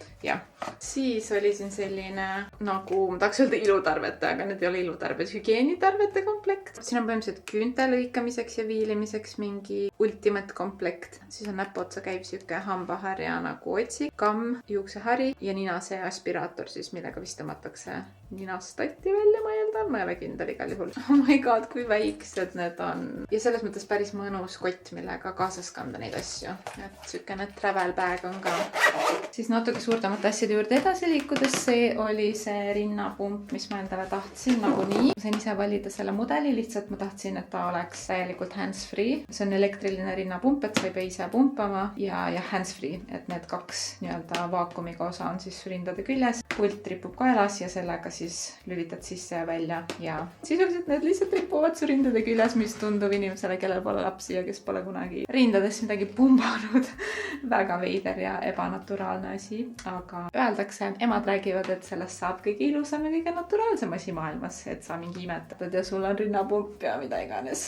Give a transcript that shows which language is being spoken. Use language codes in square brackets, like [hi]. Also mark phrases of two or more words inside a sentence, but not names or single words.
[et] Siis oli siin selline nagu, ma tahaks öelda ilutarvete, aga need ei ole ilutarved, hügieenitarvete komplekt. Siin on põhimõtteliselt küünte lõikamiseks ja viilimiseks mingi ultimate komplekt. Siis on näpuotsa käib siuke hambaharja nagu otsik, kamm, juuksehari ja ninase aspiraator siis, millega vist tõmmatakse ninast tatti välja, ma eeldan, ma ei ole kindel igal juhul. [en] Oh my god, [et] kui väiksed need on. Ja selles mõttes päris mõnus kott, millega kaasas kanda neid asju. Et sükene [en] travel bag [et] on ka. Siis natuke suurtemate asjade juurde edasi liikudes, see oli see rinnapump, mis ma endale tahtsin nagunii. Ma sain ise valida selle mudeli, lihtsalt ma tahtsin, et ta oleks täielikult hands-free. See on elektriline rinnapump, et sa ei pea ise pumpama ja hands-free, et need kaks nii-öelda vaakumiga osa on siis rindade küljes. Pult ripub kaelas ja sellega siis lülitad sisse ja välja ja sisuliselt need lihtsalt ripuvad su rindade küljes, mis tundub inimesele, kellel pole lapsi ja kes pole kunagi rindadesse midagi pumbanud. Väga veider ja ebanaturaalne asi, aga öeldakse, emad räägivad, et sellest saab kõige ilusam ja kõige naturaalsem asi maailmas, et sa mingi imetad ja sul on rinnapump ja mida iganes.